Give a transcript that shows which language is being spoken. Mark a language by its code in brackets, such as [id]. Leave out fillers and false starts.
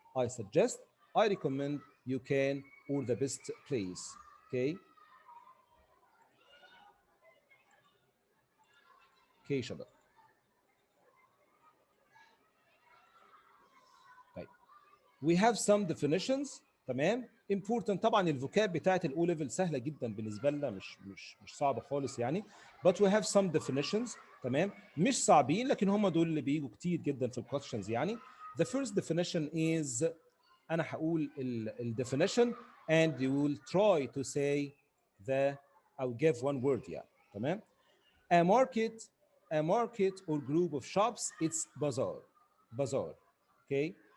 [en] I suggest, I recommend, you can, or the best place. Okay. [ar] Okay شباب. طيب. [en] We have some definitions. [ar] تمام. important طبعا الفوكاب بتاعت الاو ليفل سهله جدا بالنسبه لنا مش صعبه خالص يعني. [en] but we have some definitions. [ar] تمام. مش صعبين لكن هم دول اللي بيجوا كتير جدا في الكويشنز يعني. [en] The first definition is [ar] انا هقول [en] definition and you will try to say the I'll give one word [ar] يعني. تمام. [en] a market a market or group of shops, it's bazaar. Okay.